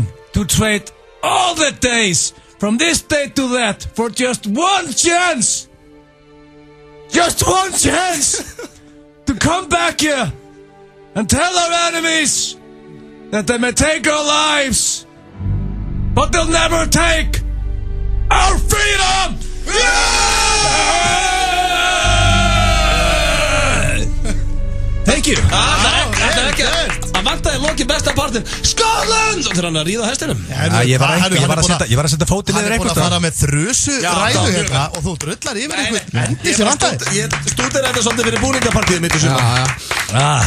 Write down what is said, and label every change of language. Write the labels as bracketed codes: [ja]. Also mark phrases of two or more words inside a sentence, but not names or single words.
[en] to trade all the days From this day to that For just one chance Just one chance To come back here And tell our enemies That they may take our lives But they'll never take Our freedom Thank you [is] Það vantaði lokið besta partin Scotland Og þegar hann að ríða á hestinum Ég var að setja fótinn niður Hann er búin að fara með þrusu ræðu hérna Og þú drullar yfir einhvern endi sem vantaði Ég stúdir þetta svolítið fyrir búningapartíð mitt í sumar